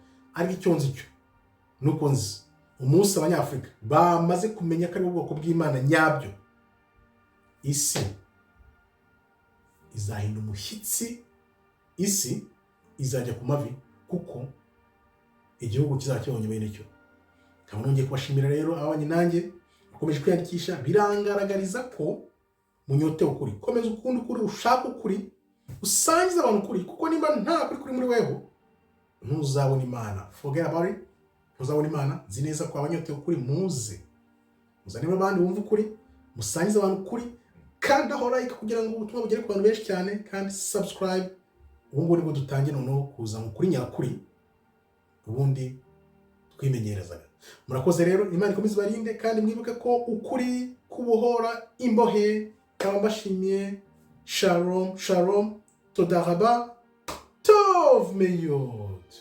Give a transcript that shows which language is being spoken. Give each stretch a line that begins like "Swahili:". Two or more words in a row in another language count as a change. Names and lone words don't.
Kinyarwanda: Ari icyonzi cyo nuko nzi umunsi abanyafurika bamaze kumenya ko ari ubwoko bw'Imana nyabyo, isi izahinda umushyitsi, isi izajya ku mavi, kuko igihugu kizaba kibonye bene cyo. Nkaba nongeye kubashimira rero abanye nanjye ukomeje kwiyandikisha, birangaragariza ko munyotewe ukuri. Komeza ukunda ukuri, ushaka ukuri, usangiza abantu ukuri, kuko nimba nta kuri kuri muri weho ntuzabona Imana.
English: Forget about it.
Kinyarwanda: Ntuzabona Imana. Nzi neza ko abanyotewe ukuri muze muzane abandi bumva ukuri, musangiza abantu ukuri, kandi aho like kugira ngo ubutumwa bugere ku bantu benshi cyane, kandi subscribe. Ubu nibwo dutangiye noneho kuza mu kuri nyakuri, ubundi twimenyerezaga. Murakoze rero, Imana ikomeze barinde, kandi mwibuke ko ukuri kubohora imbohe. Kaba mbashimiye.
Hebrew: שלום, שלום, תודה רבה, טוב מאוד.